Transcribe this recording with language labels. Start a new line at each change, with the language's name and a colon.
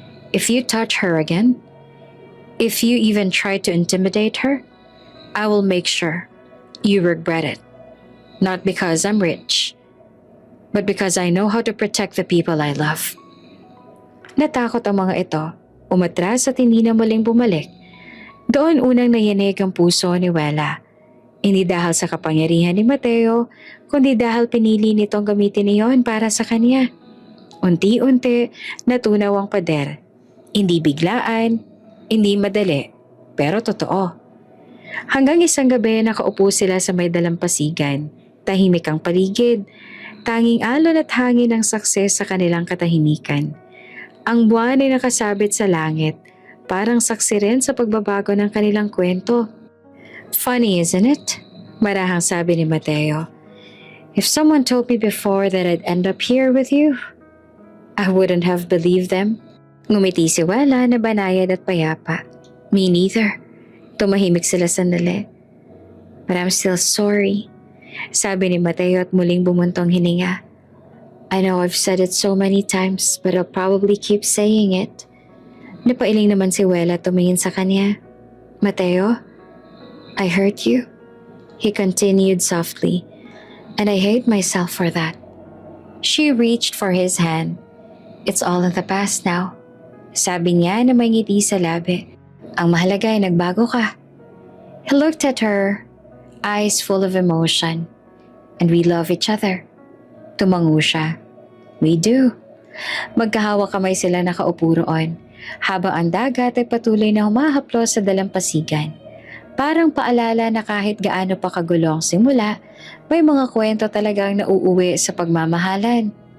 English: "If you touch her again, if you even try to intimidate her, I will make sure you regret it. Not because I'm rich, but because I know how to protect the people I love."
Filipino: Natakot ang mga ito, umatras at hindi na muling bumalik. Doon unang nayanig ang puso ni Wela. Hindi dahil sa kapangyarihan ni Mateo, kundi dahil pinili nitong gamitin iyon para sa kanya. Unti-unti, natunaw ang pader. Hindi biglaan, hindi madali, pero totoo. Hanggang isang gabi nakaupo sila sa may dalampasigan. Tahimik ang paligid, tanging alon at hangin ang sakses sa kanilang katahimikan. Ang buwan ay nakasabit sa langit, parang saksi rin sa pagbabago ng kanilang kwento.
English: "Funny, isn't it?"
Filipino: Marahang sabi ni Mateo.
English: "If someone told me before that I'd end up here with you, I wouldn't have believed them."
Filipino: Ngumiti si Wela na banayad at payapa.
English: "Me neither."
Filipino: Tumahimik sila sandali.
English: "But I'm still sorry,"
Filipino: sabi ni Mateo at muling bumuntong hininga.
English: "I know I've said it so many times, but I'll probably keep saying it."
Filipino: Napailing naman si Wela tumingin sa kanya.
English: "Mateo, I hurt you," he continued softly, "and I hate myself for that." She reached for his hand. "It's all in the past now,"
Filipino: sabi niya na may ngiti sa labi. "Ang mahalaga ay nagbago ka."
English: He looked at her, eyes full of emotion. "And we love each other."
Filipino: Tumango siya.
English: "We do."
Filipino: Magkahawak kamay sila nakaupo roon, habang ang dagat ay patuloy na humahaplos sa dalampasigan. Parang paalala na kahit gaano pa kagulo ang simula, may mga kwento talagang nauuwi sa pagmamahalan.